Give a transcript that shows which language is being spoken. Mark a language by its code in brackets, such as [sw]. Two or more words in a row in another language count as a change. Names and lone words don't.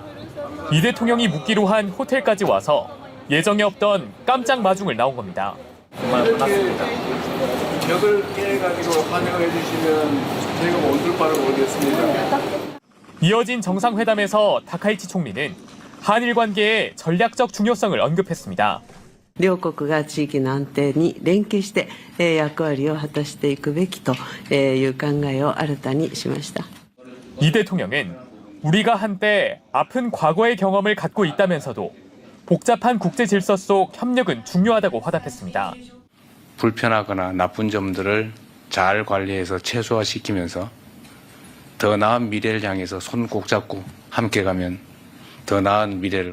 [ko] 이 대통령이 묵기로 한 호텔까지 와서 예정에 없던 깜짝 마중을 나온 겁니다. 정말 반갑습니다. 벽을 깨가지고 환영을 해주시면 저희가 온둘 바를 모르겠습니다. 이어진 정상회담에서 다카이치 총리는 한일 관계의 전략적 중요성을 언급했습니다. [ja] 両国が地域の安定に連携して、役割を果たしていくべきという考えを新たにしました。 [ko] 이 대통령은 우리가 한때 아픈 과거의 경험을 갖고 있다면서도 복잡한 국제 질서 속 협력은 중요하다고 화답했습니다. 불편하거나 나쁜 점들을 잘 관리해서 최소화시키면서 더 나은 미래를 향해서 손 꼭 잡고 함께 가면 더 나은 미래를.